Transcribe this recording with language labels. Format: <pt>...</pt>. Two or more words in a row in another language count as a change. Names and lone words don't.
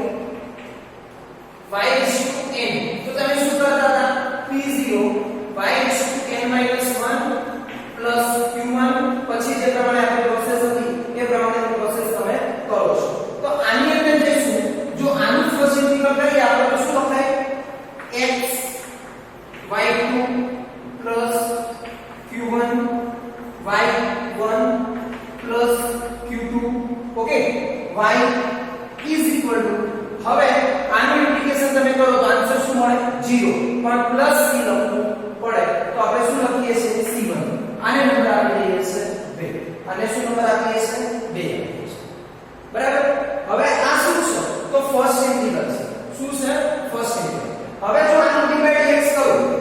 <gu>y n તો તમે શું કરતા હતા p0 y n 1 q1 પછી જે પ્રમાણે આપણી પ્રોસેસ હતી એ પ્રમાણેની પ્રોસેસ તમે કરો છો તો આની અંદર જઈશું જો આનું</gu> <en>first integral</en> <gu>કરીએ આપણે તો શું લખાય x y2 plus q1 y1 plus q2 ઓકે y</gu> <en>is equal to</en> <gu>હવે આનું ઇન્ટિગ્રેશન તમે કરો તો આન્સર શું મળે 0 પણ પ્લસ c લખવું પડે તો આપણે શું લખીએ છીએ c1 આને નંબર આપી દઈએ છે 2 અને શું નંબર આપીએ છે 2 બરાબર હવે આ શું છે તો</gu> <en>first integral</en> <gu>છે શું છે</gu> <en>first integral</en> <gu>હવે જો આનું ડિવાઇડ x કરું</gu>